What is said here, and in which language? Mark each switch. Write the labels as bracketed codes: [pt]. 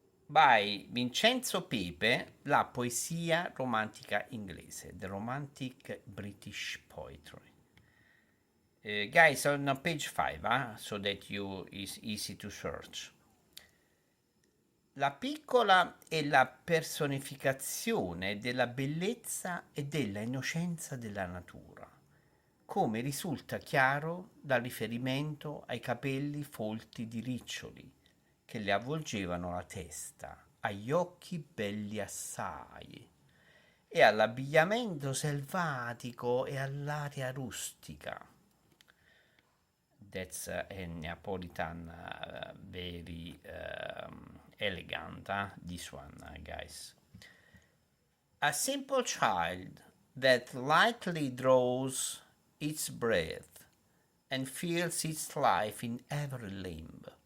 [en] By Vincenzo Pepe, [it] la poesia romantica inglese, [en] the romantic British poetry. Guys, on page 5, so that is easy to search. [it] La piccola è la personificazione della bellezza e della innocenza della natura, come risulta chiaro dal riferimento ai capelli folti di riccioli che le avvolgevano la testa, agli occhi belli assai, e all'abbigliamento selvatico e all'aria rustica. [en] That's a Neapolitan very elegant, this one, guys. A simple child that lightly draws its breath and feels its life in every limb.